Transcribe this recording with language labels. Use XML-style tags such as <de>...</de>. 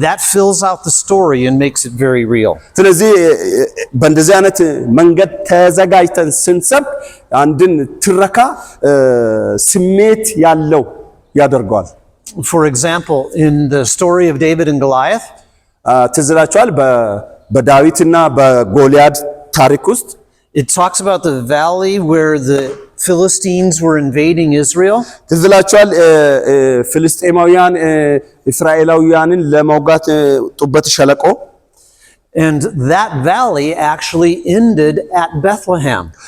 <en>That fills out the story and makes it very real.</en> <am>ስለዚህ በእንደዚህ አይነት መንገድ ተዘጋጅተን ስንሰብክ አንድን ትረካ ስሜት ያለው ያደርገዋል።</am> <en>For example, in the story of David and Goliath,</en> <am>ትዝላችኋል በዳዊትና በጎልያድ ታሪክ ውስጥ</am> <en>it talks about the valley where the Philistines were invading Israel.</en> <am>ትዝላችኋል ፍልስጤማውያን እስራኤላውያንን ለመውጋት ጡበት ሸለቆ</am> <en>And that valley actually ended at Bethlehem.</en>